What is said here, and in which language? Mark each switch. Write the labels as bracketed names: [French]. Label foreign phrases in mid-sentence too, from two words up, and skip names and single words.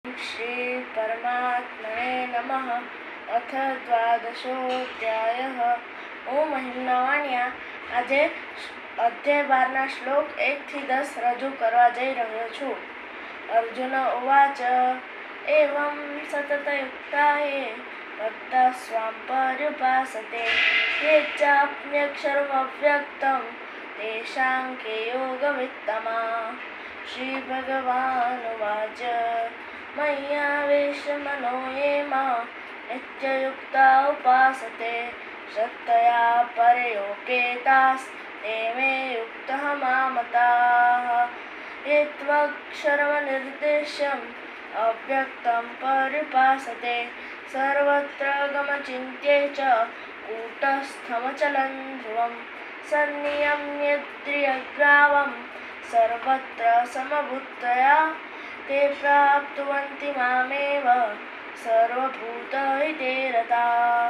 [Sanskrit] श्री परमात्मने नमः। अथ द्वादशोऽध्यायः। [Gujarati] ઓમ મહિમના વાણિયા આજે અધ્યાય 12ના શ્લોક 1-10 રજૂ કરવા જઈ રહ્યો છું. [Sanskrit] અર્જુન ઉવાચ એવં સતતયુક્તાયે ભક્તા સ્વામ પર્યુપાસતે યે ચાપ્યક્ષરમવ્યક્તં તેષાં કે યોગવિત્તમા. શ્રી ભગવાનુવાચ મય્યાવેશમનો ये मां नित्ययुक्ता उपासते श्रद्धया परयोपेतास् ते मे युक्तः मामताः. ये त्वक्षरमनिर्देश्यम् अव्यक्तं पर्युपासते सर्वत्र गमचिन्त्ये च कूटस्थमचलं ध्रुवं सन्नियम्यद्रियग्रावं सर्वत्र समभूतया ते प्राप्नुवन्ति मामेव सर्वभूतहिते रताः.